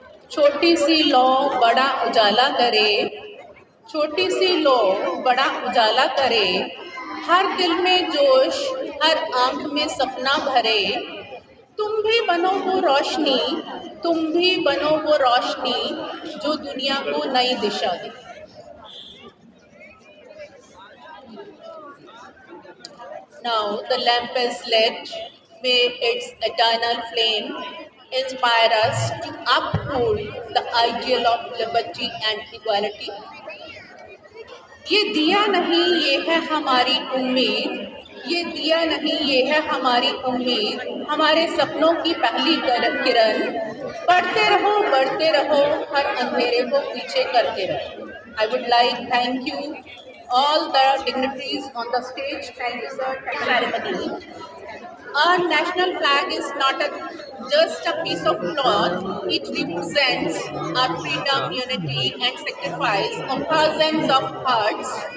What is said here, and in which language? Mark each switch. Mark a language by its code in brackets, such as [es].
[hi] छोटी सी लौ बड़ा उजाला करे, छोटी सी लौ बड़ा उजाला करे, हर दिल में जोश, हर आंख में सपना भरे। तुम भी बनो वो रोशनी, तुम भी बनो वो रोशनी जो दुनिया को नई दिशा दे। [en] Now the lamp is lit, may its eternal flame inspire us to uphold the ideal of liberty and equality. [hi] ये दिया नहीं ये है हमारी उम्मीद, ये दिया नहीं ये है हमारी उम्मीद, हमारे सपनों की पहली किरण। बढ़ते रहो हर अंधेरे को पीछे करते रहो। [en] I would like thank you all the dignitaries on the stage. Thank you sir. Ceremony. Our national flag is not just a piece of cloth. It represents our freedom, unity, and sacrifice of thousands of hearts.